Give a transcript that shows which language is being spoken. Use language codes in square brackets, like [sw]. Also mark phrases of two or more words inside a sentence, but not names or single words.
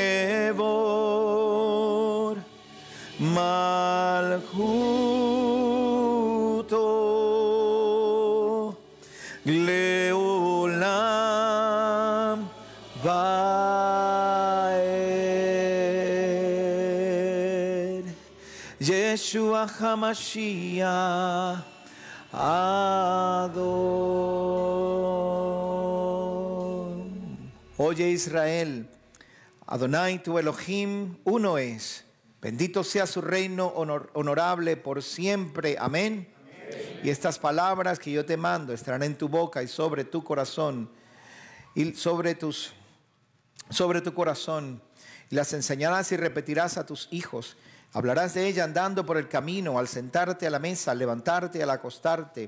[he] כבוד, מלכותו לעולם ועד, ישוע המשיח אדון. [es] Oye Israel, Adonai tu Elohim uno es. Bendito sea su reino honorable por siempre. Amén. Y estas palabras que yo te mando estarán en tu boca y sobre tu corazón. Y sobre tu corazón. Y las enseñarás y repetirás a tus hijos. Hablarás de ella andando por el camino, al sentarte a la mesa, al levantarte y al acostarte.